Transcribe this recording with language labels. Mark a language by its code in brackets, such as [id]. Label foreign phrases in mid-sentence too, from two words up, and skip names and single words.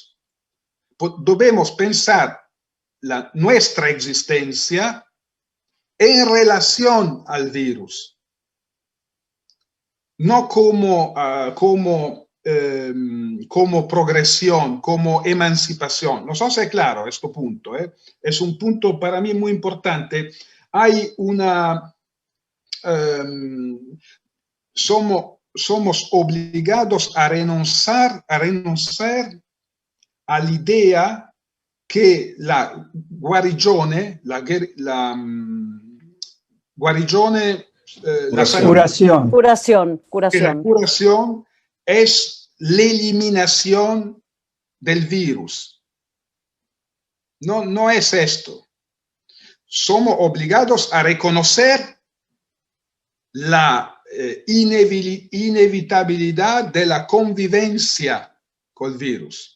[es] Debemos pensar nuestra existencia en relación al virus, no como progresión, como emancipación. No sé si es claro este punto. Es un punto para mí muy importante. hay una... somos obligados a renunciar [it] all'idea che la guarigione, guarigione, [es] curación. Que la curación es la eliminación del virus. No, no es esto. Somos obligados a reconocer la inevitabilidad de la convivencia con el virus.